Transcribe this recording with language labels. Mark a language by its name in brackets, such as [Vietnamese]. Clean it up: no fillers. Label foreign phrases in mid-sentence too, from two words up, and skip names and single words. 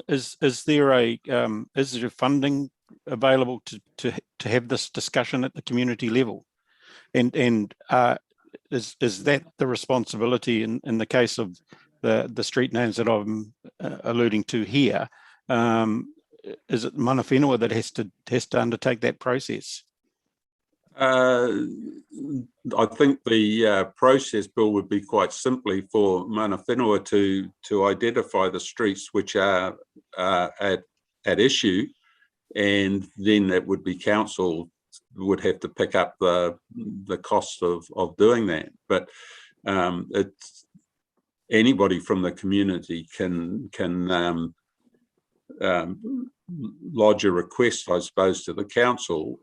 [English] Is there funding available to have this discussion at the community level, and is that the responsibility in the case of the street names that I'm alluding to here? Is it [Māori] mana whenua [English] that has to undertake that process? I think the process, Bill, would be quite simply for [Māori] mana whenua [English] to identify the streets which are at issue, and then it would be council would have to pick up the cost of doing that. But it's anybody from the community can lodge a request, I suppose, to the council.